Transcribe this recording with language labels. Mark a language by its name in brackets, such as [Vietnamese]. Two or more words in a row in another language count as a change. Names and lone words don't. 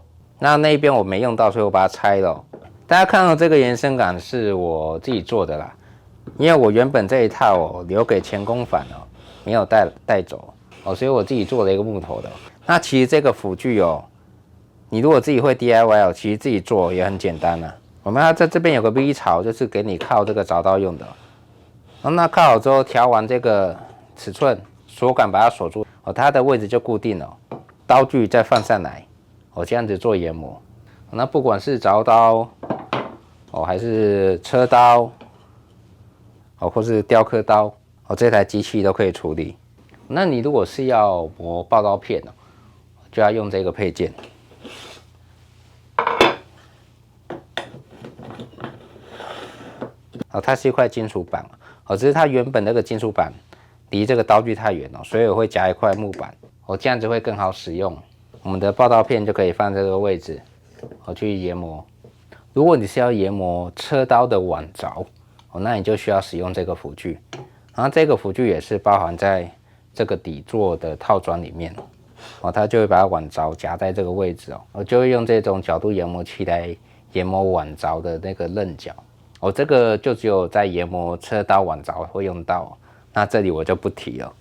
[Chinese] 那一邊我沒用到，所以我把它拆了大家看到這個延伸桿是我自己做的啦，因為我原本這一套留給前工返沒有帶走所以我自己做了一個木頭的。那其實這個輔具你如果自己會 DIY 其實自己做也很簡單啦。我們在這邊有個 V 槽，就是給你靠這個鑿刀用的。那靠好之後，調完這個尺寸，鎖桿把它鎖住它的位置就固定了。刀具再放上來這樣子做研磨。那不管是鑿刀還是車刀或是雕刻刀這台機器都可以處理。那你如果是要磨刨刀片就要用這個配件。它是一塊金屬板只是它原本那個金屬板離這個刀具太遠所以我會夾一塊木板這樣子會更好使用。我們的刨刀片就可以放這個位置去研磨。如果你是要研磨車刀的腕鑿那你就需要使用這個輔具。然後這個輔具也是包含在這個底座的套裝裡面它就會把腕鑿夾在這個位置我就會用這種角度研磨器來研磨腕鑿的那個刃角這個就只有在研磨車刀腕鑿會用到，那這裡我就不提了。